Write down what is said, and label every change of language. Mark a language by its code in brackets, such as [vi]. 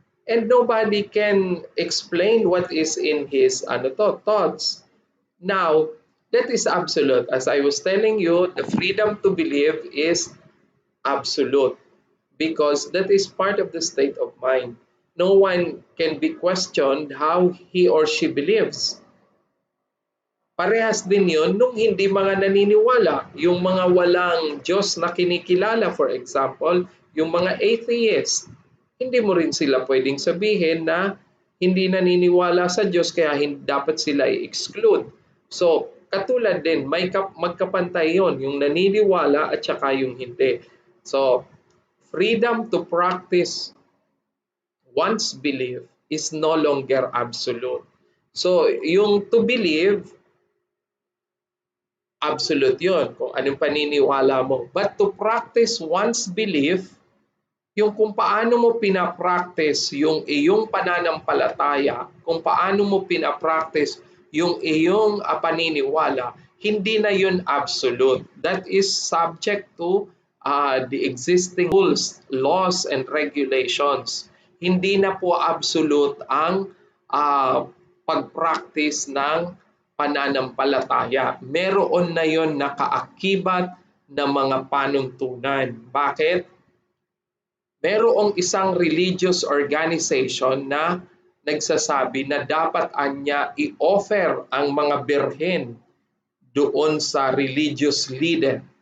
[en] And nobody can explain what is in his thoughts. Now, that is absolute. As I was telling you, the freedom to believe is absolute because that is part of the state of mind. No one can be questioned how he or she believes. [tl] Parehas din yun nung hindi mga naniniwala, yung mga walang Diyos na kinikilala, [en] for example, [tl] yung mga atheist. Hindi mo rin sila pwedeng sabihin na hindi naniniwala sa Diyos kaya dapat sila i-exclude. So, katulad din, magkapantay yun, yung naniniwala at saka yung hindi. [en] So, freedom to practice one's belief is no longer absolute. [tl] So, yung [en] to believe, [tl] absolute yun, kung anong paniniwala mo. [en] But to practice one's belief, [tl] yung kung paano mo pinapractice yung iyong pananampalataya, kung paano mo pinapractice yung iyong paniniwala, hindi na yun absolute. [en] That is subject to the existing rules, laws, and regulations. [tl] Hindi na po absolute ang pag-practice ng pananampalataya. Meron na yon nakaakibat na mga panuntunan. Bakit? Merong isang religious organization na nagsasabi na dapat anya i-offer ang mga birhen doon sa religious leader.